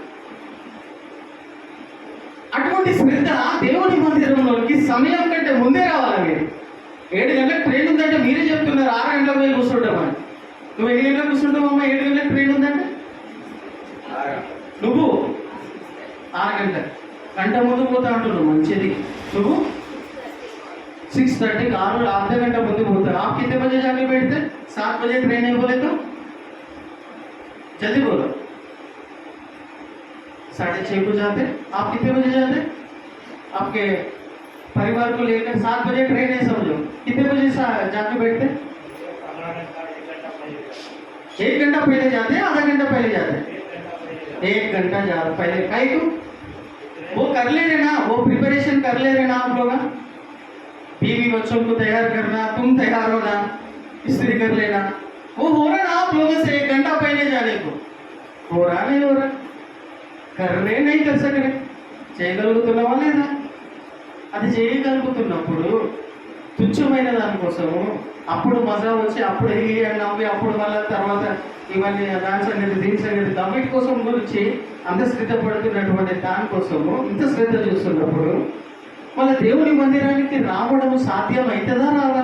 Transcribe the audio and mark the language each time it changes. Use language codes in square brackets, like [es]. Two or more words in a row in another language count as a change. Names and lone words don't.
[te] అటువంటి శ్రద్ధ దేవుని మందిరంలోకి సమయం కంటే ముందే రావాలి. మీరు 7 గంటలకు ట్రైన్ ఉందంటే మీరే చెప్తున్నారు 6 గంటలకు పోయి కూర్చుంటామని. నువ్వు ఎన్ని గంటలకు కూర్చుంటావు అమ్మా? 7 గంటలకు ట్రైన్ ఉందంటే నువ్వు 6 గంటలకు గంట ముందు పోతా అంటున్నావు. మంచిది. నువ్వు 6:30 [hi] आधा घंटा [te] ముందు పోతావు. [hi] आप कितने बजे जाके बैठते? 7 बजे ट्रेन है बोले तो जल्दी बोलो. 6:30 को जाते. आप कितने बजे जाते? आपके परिवार को लेकर 7 बजे ट्रेन है समझो. कितने बजे जाके बैठते? 1 घंटा पहले जाते, आधा घंटा पहले जाते. 1 घंटा पहले. काहे को? वो कर ले रहे ना, वो प्रिपरेशन कर ले रहे ना आप लोग. बीवी बच्चों को तैयार करना, तुम तैयार होना, इस्त्री कर लेना, वो हो रहा ना आप लोगों से 1 घंटा पहले जाने को. हो रहा नहीं हो रहा? कर रहे नहीं कर सक रहे. [te] చేయగలుగుతున్నావా లేదా? అది చేయగలుగుతున్నప్పుడు తుచ్చమైన దానికోసము అప్పుడు మజా వచ్చి అప్పుడు నవ్వి అప్పుడు మళ్ళీ తర్వాత ఇవన్నీ దాని సంగతి దీని సంగతి దమ్మిటి కోసం గురించి అంత శ్రద్ధ పడుతున్నటువంటి దానికోసము ఇంత శ్రద్ధ చూస్తున్నప్పుడు మళ్ళీ దేవుని మందిరానికి రావడం సాధ్యం అవుతుందా రాదా?